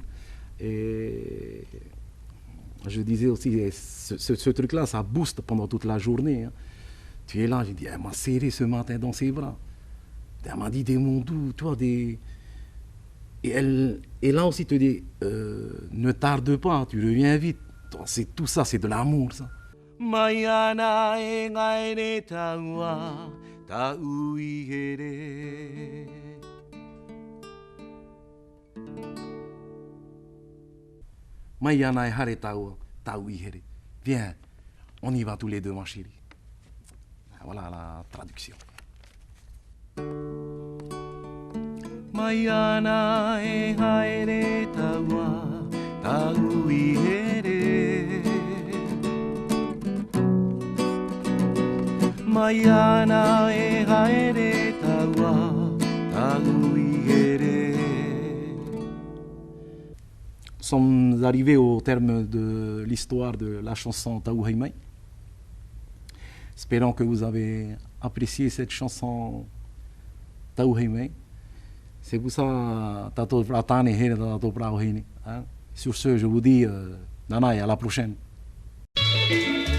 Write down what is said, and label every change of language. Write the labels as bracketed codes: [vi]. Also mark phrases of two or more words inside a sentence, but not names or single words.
[fr] Et je disais aussi, ce truc-là, ça booste pendant toute la journée. Hein. Tu es là, j'ai dit, elle m'a serré ce matin dans ses bras. Elle m'a dit des mots doux, toi, des... Et là aussi te dit, ne tarde pas, tu reviens vite. C'est tout ça, c'est de l'amour, ça. [ty] Mayana e ngaere taua, tau ihere. Mayana e hare taua, tau ihere. [fr] Viens, on y va tous les deux, ma chérie. Voilà la traduction. [ty] Mayana e haere taua, tau ihere. Mayana e haere taua, tau ihere. [fr] Nous sommes arrivés au terme de l'histoire de la chanson Tau Heimei. Espérons que vous avez apprécié cette chanson Tau Heimei. C'est pour ça, sur ce, je vous dis, Nanaï, à la prochaine.